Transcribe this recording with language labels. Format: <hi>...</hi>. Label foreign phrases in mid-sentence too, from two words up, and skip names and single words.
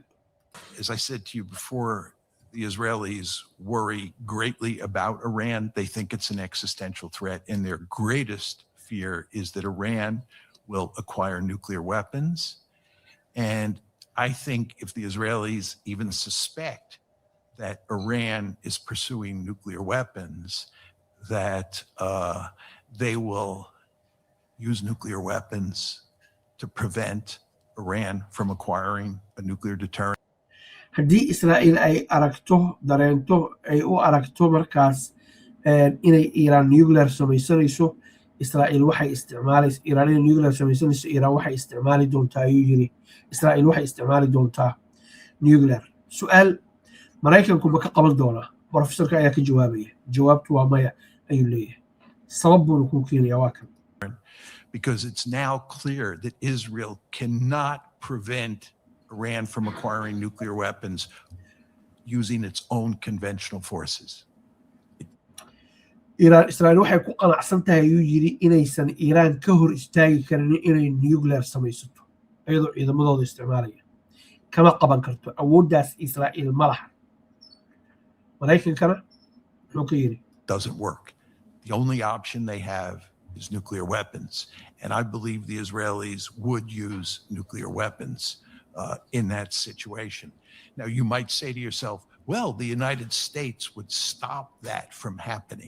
<en>As I said to you before, the Israelis worry greatly about Iran. They think it's an existential threat, and their greatest fear is that Iran will acquire nuclear weapons. And I think if the Israelis even suspect that Iran is pursuing nuclear weapons, that they will use nuclear weapons to prevent Iran from acquiring a nuclear deterrent.</en> <so>haddii Israa'iil ay aragto dareento ay u aragto markaas inay Iran nuclear samaysanayso Israa'iil waxay isticmaalaysaa Iranian nuclear samaysanayso Iran waxay isticmaali doontaa ayuu yiri Israa'iil waxay isticmaali doontaa nuclear su'aal Mareykanku ma ka qaban doonaa professorka ayaa ka jawaabaya jawaabtu waa maya ayuu leeyahay sabab buu ku keenayaa waa kan</so> <en>because it's now clear that Israel cannot prevent Iran from acquiring nuclear weapons using its own conventional forces.</en> <so>Israa'iil waxay ku qanacsan tahay ayuu yiri inaysan Iran ka hor istaagi karin inay nuclear samaysato iyadoo ciidamadooda isticmaalaya kama qaban karto awooddaas Israa'iil ma laha Mareykankana wuxuu ka yiri</so> <en>doesn't work. The only option they have is nuclear weapons, and I believe the Israelis would use nuclear weapons in that situation. Now, you might say to yourself, well, the United States would stop that from happening.</en>